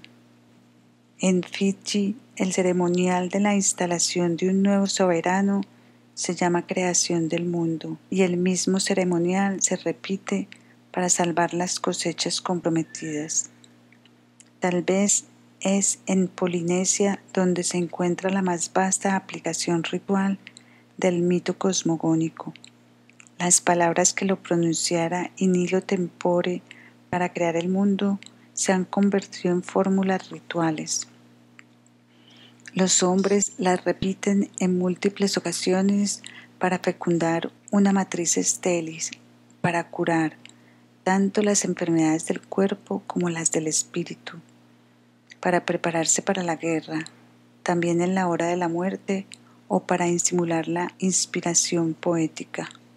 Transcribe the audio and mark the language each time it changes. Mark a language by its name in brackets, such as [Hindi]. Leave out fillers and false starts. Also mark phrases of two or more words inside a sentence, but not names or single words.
[Spanish] En Fiji, el ceremonial de la instalación de un nuevo soberano se llama creación del mundo, y el mismo ceremonial se repite para salvar las cosechas comprometidas. Tal vez es en Polinesia donde se encuentra la más vasta aplicación ritual del mito cosmogónico. Las palabras que lo pronunciara [Latin] in illo tempore [Spanish] para crear el mundo se han convertido en fórmulas rituales. Los hombres las repiten en múltiples ocasiones para fecundar una matriz estéril, para curar tanto las enfermedades del cuerpo como las del espíritu, para prepararse para la guerra, también en la hora de la muerte o para estimular la inspiración poética.